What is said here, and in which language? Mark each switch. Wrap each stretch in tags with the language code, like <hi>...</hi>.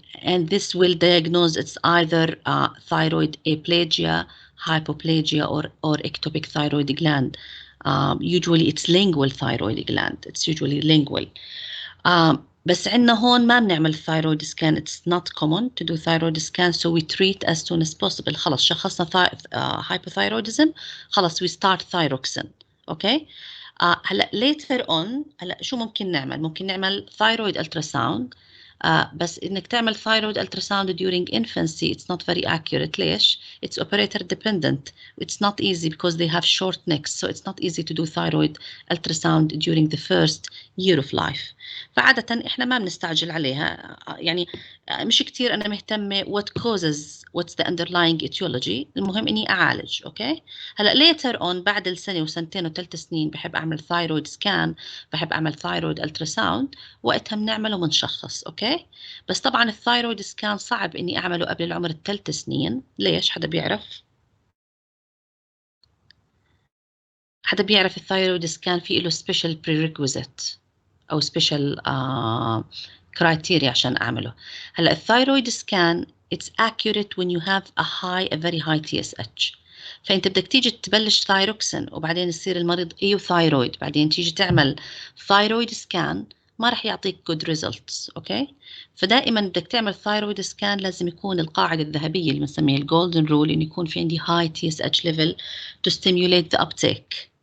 <en>And this will diagnose it's either thyroid aplasia, hypoplasia, or ectopic thyroid gland. Usually it's lingual thyroid gland. It's usually lingual.</en> <ar>بس عندنا هون ما بنعمل thyroid scan.</ar> <en>It's not common to do thyroid scan, so we treat as soon as possible.</en> <ar>خلص شخصنا hypothyroidism، خلص</ar> <en>we start thyroxine. okay.</en> <ar>هلا later on هلا شو ممكن نعمل؟ ممكن نعمل thyroid ultrasound. بس انك تعمل</ar> <en>thyroid ultrasound during infancy it's not very accurate.</en> <ar>ليش؟</ar> <en>It's operator dependent. It's not easy because they have short necks, so it's not easy to do thyroid ultrasound during the first year of life.</en> <ar>فعادة احنا ما بنستعجل عليها. يعني مش كتير انا مهتمة</ar> <en>what's the underlying etiology.</en> <ar>المهم اني اعالج. اوكي هلا later on بعد السنة وسنتين وثلاث سنين بحب اعمل thyroid scan، بحب اعمل thyroid ultrasound، وقتها بنعمله وبنشخص. اوكي بس طبعا الثايرويد سكان صعب اني اعمله قبل العمر الثلاث سنين. ليش؟ حدا بيعرف؟ حدا بيعرف الثايرويد سكان في له سبيشال prerequisite او سبيشال criteria عشان اعمله. هلا الثايرويد سكان</ar> <en>it's accurate when you have a very high TSH.</en> <ar>فانت بدك تيجي تبلش ثايروكسين وبعدين يصير المريض ثايرويد، بعدين تيجي تعمل ثايرويد سكان ما راح يعطيك good results. اوكي فدائما بدك تعمل ثايرويد سكان لازم يكون القاعده الذهبيه اللي بنسميها الجولدن رول انه يكون في عندي</ar> <en>high TSH level to stimulate the uptake.</en>